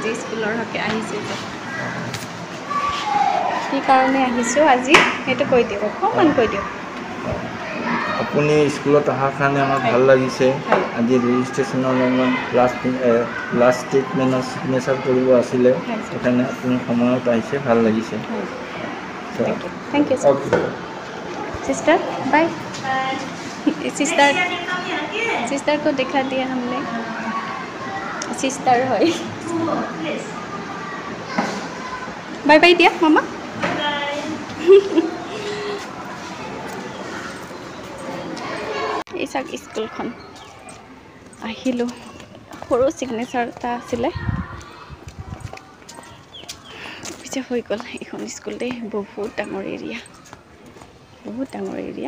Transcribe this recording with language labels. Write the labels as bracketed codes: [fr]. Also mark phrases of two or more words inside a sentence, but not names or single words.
[as] আজি স্কুলৰ হকে আহিছোঁ যে কি কাৰণে আহিছোঁ আজি সেইটো কৈ দিয়ক, অকণমান কৈ দিয়ক। আপুনি স্কুলত অহাৰ কাৰণে আমাৰ ভাল লাগিছে। আজি ৰেজিষ্ট্ৰেশ্যনৰ অলপমান [en] last statementৰ signature [as] কৰিব আছিলে, সেইকাৰণে আপুনি সময়ত আহিছে, ভাল লাগিছে। [en] Thank you sir. Sister bye. [hi] सिस्टर को दिखा दिया हमने। सिस्टर है। [en] bye bye [hi] दिया मामा। [as] এই চাওক স্কুলখন আহিলোঁ। সৰু ছিগনেচাৰ এটা আছিলে, পিছে হৈ গ'ল। এইখন স্কুল দেই, বহুত ডাঙৰ এৰিয়া, বহুত ডাঙৰ এৰিয়া।